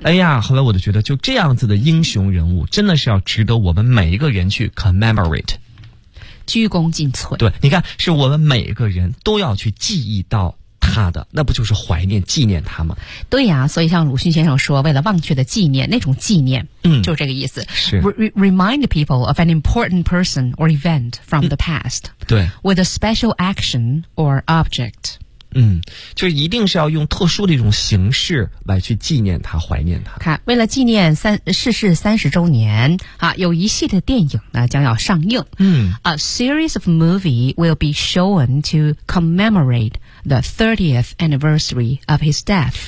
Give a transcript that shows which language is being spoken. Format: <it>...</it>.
<zh>哎呀，后来我就觉得就这样子的英雄人物真的是要值得我们每一个人去 commemorate，鞠躬尽瘁。对，你看是我们每一个人都要去记忆到他的，那不就是怀念纪念他吗？对呀、啊、所以像鲁迅先生说，为了忘却的纪念，那种纪念，嗯，就是这个意思，是</zh> <en>remind people of an important person or event from the past、</en> <zh>嗯、对</zh> <en>with a special action or object，</en> <zh>嗯，就是一定是要用特殊的一种形式来去纪念他，怀念他。看，为了纪念逝世三十周年啊，有一系列电影呢将要上映，嗯，</zh> <en>a series of movie will be shown to commemorateThe 30th anniversary of his death.</en>